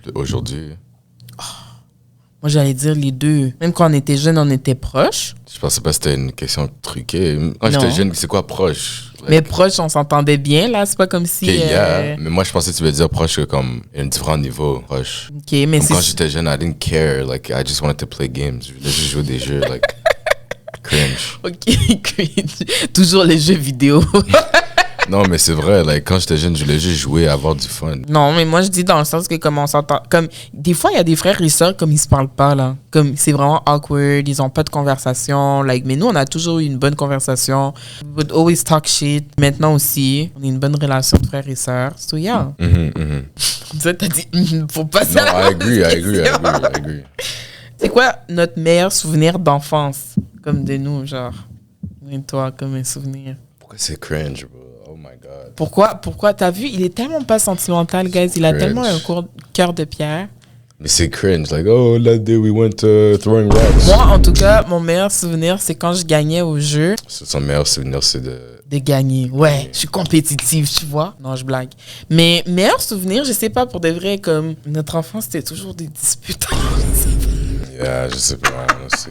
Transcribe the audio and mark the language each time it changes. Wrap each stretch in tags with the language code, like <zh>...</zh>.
<fr>Aujourd'hui, Moi, j'allais dire les deux. Même quand on était jeune, on était proches. je pensais pas que c'était une question truquée. Quand j'étais jeune, c'est quoi proche? Mais proches, on s'entendait bien, là. C'est pas comme si...</fr> <en>Ok, yeah.</en> <fr>Mais moi, je pensais que tu veux dire proche comme un différent niveau. Proche. OK, mais Comme quand c'est... j'étais jeune,</fr> <en>I didn't care. Like, I just wanted to play games.</en> <fr>Je voulais juste jouer des jeux, like, cringe. OK, cringe. Toujours les jeux vidéo. Non, mais c'est vrai, like, quand j'étais jeune, je voulais juste jouer, avoir du fun. Non, mais moi, je dis dans le sens que comme on s'entend... Comme, des fois, il y a des frères et sœurs, comme ils se parlent pas, là. Comme, c'est vraiment awkward. Ils ont pas de conversation. Like, mais nous, on a toujours eu une bonne conversation.</fr> <en>We would always talk shit.</en> <fr>Maintenant aussi, on a une bonne relation de frères et sœurs. So, yeah. Ça, t'as dit... Faut pas Non, ça.</fr> <en>I agree.</en> <fr>C'est quoi notre meilleur souvenir d'enfance? Comme de nous, genre. Et toi, comme un souvenir. Pourquoi c'est cringe, bro?</fr> <en>Oh my God.</en> <fr>Pourquoi? T'as vu, il est tellement pas sentimental, guys. Il a Cringe. tellement un cœur de pierre. Mais c'est cringe.</fr> <en>Like, oh, that day we went throwing rocks.</en> <fr>Moi, en tout cas, mon meilleur souvenir, c'est quand je gagnais au jeu. Son meilleur souvenir, c'est de... De gagner. Ouais, je suis compétitive, tu vois. Non, je blague. Mais meilleur souvenir, je sais pas, pour de vrai, comme notre enfance, c'était toujours des disputes. Yeah, je sais pas. C'est...</fr>